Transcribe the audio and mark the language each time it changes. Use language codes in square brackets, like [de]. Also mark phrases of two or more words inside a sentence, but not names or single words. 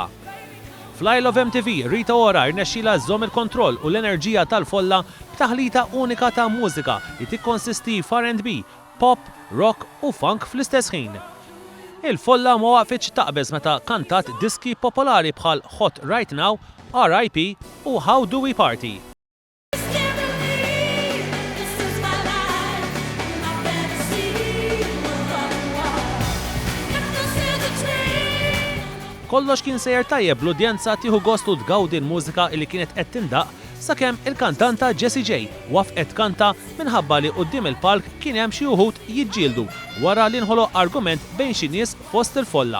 [mt] Fl-Isle of MTV, Rita Ora rnexxila żomm il-kontroll u l-enerġija tal-folla b'taħlita unika ta' mużika li tikkonsisti f'R&B, pop, rock u funk fl-istess ħin. Il-folla ma waqfitx taqbeż meta kantat diski popolari bħal Hot Right Now, R.I.P. u How Do We Party. Kollox kien sejjer tajjeb l-udjenza tieħu gostu tgawdi l-mużika li kienet qed tindaq sakemm il-kantanta Jessie J wafqet kanta minħabba li quddiem il-palk kien hemm xi wħud jiġġieldu wara li nħoloq argument bejn xi nies fost il-folla.